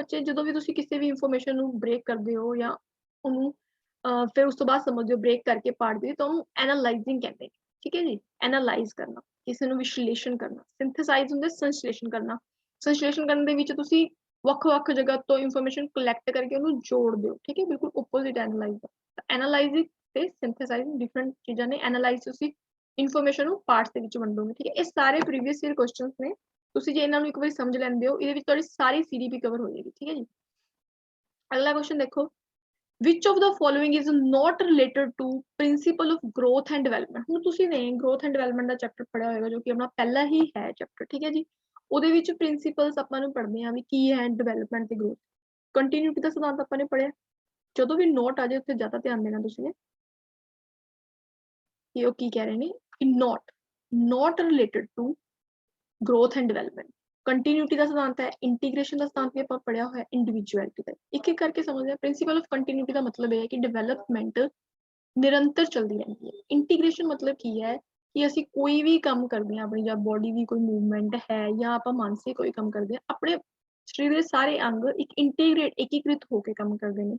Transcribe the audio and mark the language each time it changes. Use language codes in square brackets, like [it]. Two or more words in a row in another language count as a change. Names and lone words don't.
[pa] ਬੱਚੇ ਜਦੋਂ ਵੀ ਤੁਸੀਂ ਕਿਸੇ ਵੀ ਇਨਫੋਰਮੇਸ਼ਨ ਨੂੰ ਬ੍ਰੇਕ ਕਰਦੇ ਹੋ ਜਾਂ ਉਹਨੂੰ ਫਿਰ ਉਸ ਤੋਂ ਬਾਅਦ ਸਮਝਦੇ ਹੋ ਬ੍ਰੇਕ ਕਰਕੇ ਪੜ੍ਹਦੇ ਤਾਂ ਉਹਨੂੰ ਐਨਾਲਾਈਜ਼ਿੰਗ ਕਹਿੰਦੇ ਨੇ ਠੀਕ ਹੈ ਜੀ ਐਨਾਲਾਈਜ਼ ਕਰਨਾ ਕਿਸੇ ਨੂੰ ਵਿਸ਼ਲੇਸ਼ਣ ਕਰਨਾ ਸਿੰਥੇਸਾਈਜ਼ ਹੁੰਦਾ ਸੰਸ਼ਲੇਸ਼ਣ ਕਰਨਾ ਸੰਸ਼ਲੇਸ਼ਣ ਕਰਨ ਦੇ ਵਿੱਚ ਤੁਸੀਂ ਵੱਖ-ਵੱਖ ਜਗ੍ਹਾ ਤੋਂ [en] information collect [pa] ਕਰਕੇ ਉਹਨੂੰ ਜੋੜਦੇ ਹੋ ਠੀਕ ਹੈ ਬਿਲਕੁਲ [en] opposite analyze [pa] ਦਾ ਐਨਾਲਾਈਜ਼ਿੰਗ ਤੇ [en] synthesizing different [pa] ਚੀਜ਼ਾਂ ਨੇ ਐਨਾਲਾਈਜ਼ ਤੁਸੀਂ ਇਨਫੋਰਮੇਸ਼ਨ ਨੂੰ ਪਾਰਟਸ ਦੇ ਵਿੱਚ ਵੰਡੋਗੇ, ਠੀਕ ਹੈ। ਇਹ ਸਾਰੇ [en] previous year questions [pa] ਨੇ, ਤੁਸੀਂ ਜੇ ਇਹਨਾਂ ਨੂੰ ਇੱਕ ਵਾਰੀ ਸਮਝ ਲੈਂਦੇ ਹੋ, ਇਹਦੇ ਵਿੱਚ ਤੁਹਾਡੀ ਸਾਰੀ ਸੀਡੀਪੀ ਕਵਰ ਹੋ ਜਾਏਗੀ, ਠੀਕ ਹੈ ਜੀ। ਅਗਲਾ ਕੁਐਸਚਨ ਦੇਖੋ, [en] which of the following is not related to principle of growth and development। [pa] ਹੁਣ ਤੁਸੀਂ ਨੇ [en] growth and development [pa] ਦਾ ਚੈਪਟਰ ਪੜਿਆ ਹੋਏਗਾ, ਜੋ ਕਿ ਆਪਣਾ ਪਹਿਲਾ ਹੀ ਹੈ ਚੈਪਟਰ, ਠੀਕ ਹੈ ਜੀ। ਉਹਦੇ ਵਿੱਚ ਪ੍ਰਿੰਸੀਪਲਸ ਆਪਾਂ ਨੂੰ ਪੜ੍ਹਦੇ ਆ ਵੀ ਕੀ ਹੈ ਡਿਵੈਲਪਮੈਂਟ ਤੇ ਗਰੋਥ। ਕੰਟੀਨਿਊਟੀ ਦਾ ਸਿਧਾਂਤ ਆਪਾਂ ਨੇ ਪੜਿਆ, ਜਦੋਂ ਵੀ ਨੋਟ ਆ ਜਾਏ ਉੱਥੇ ਜ਼ਿਆਦਾ ਧਿਆਨ ਦੇਣਾ ਤੁਸੀਂ ਨੇ ਕਿ ਉਹ ਕੀ ਕਹਿ ਰਹੇ ਨੇ ਕਿ [en] not related to growth and development। [pa] ਕੰਟੀਨਿਊਟੀ ਦਾ ਸਿਧਾਂਤ ਹੈ, ਇੰਟੀਗ੍ਰੇਸ਼ਨ ਦਾ ਸਿਧਾਂਤ ਵੀ ਆਪਾਂ ਪੜਿਆ ਹੋਇਆ, ਇੰਡੀਵਿਜੂਅਲਿਟੀ ਦਾ। ਇੱਕ ਇੱਕ ਕਰਕੇ ਸਮਝਦੇ ਆ। [en] principle of continuity [pa] ਦਾ ਮਤਲਬ ਇਹ ਹੈ ਕਿ ਡਿਵੈਲਪਮੈਂਟ ਨਿਰੰਤਰ ਚੱਲਦੀ ਰਹਿੰਦੀ ਹੈ। ਇੰਟੀਗ੍ਰੇਸ਼ਨ ਮਤਲਬ ਕੀ ਹੈ ਕਿ ਅਸੀਂ ਕੋਈ ਵੀ ਕੰਮ ਕਰਦੇ ਹਾਂ, ਆਪਣੀ ਜਾਂ ਬੋਡੀ ਦੀ ਕੋਈ ਮੂਵਮੈਂਟ ਹੈ ਜਾਂ ਆਪਾਂ ਮਾਨਸਿਕ ਕੋਈ ਕੰਮ ਕਰਦੇ ਹਾਂ, ਆਪਣੇ ਸਰੀਰ ਦੇ ਸਾਰੇ ਅੰਗ ਇੱਕ ਏਕੀਕ੍ਰਿਤ ਹੋ ਕੇ ਕੰਮ ਕਰਦੇ ਨੇ।